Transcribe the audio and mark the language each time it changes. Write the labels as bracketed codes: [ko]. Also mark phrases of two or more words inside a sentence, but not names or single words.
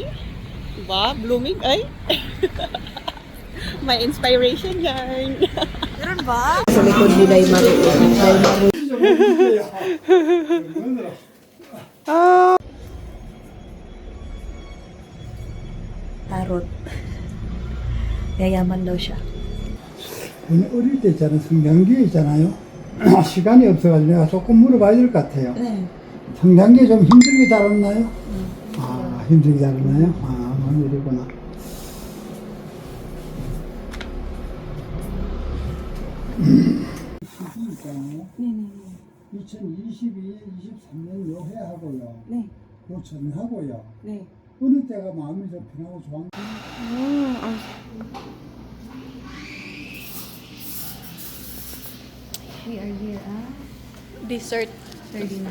[tl] Diba? Blooming, ay. May inspiration yan. Meron ba? Sa likod ni Day Maru. Tarot. yayaman daw siya. [ko] 어릴 때 있잖아요. 성장기에 있잖아요. 시간이 없어가지고 내가 조금 물어봐야 될 것 같아요. 네. 성장기에 좀 힘들게 자랐나요? 아, 힘들게 자랐나요? 아, 일이구나. 시기 있잖아요. 네네네. 2022, 23년 요 해하고요. 네. 요 전하고요. 네. 어느 때가 마음이 좀 편하고 좋은 [en] We are here at Dessert 39.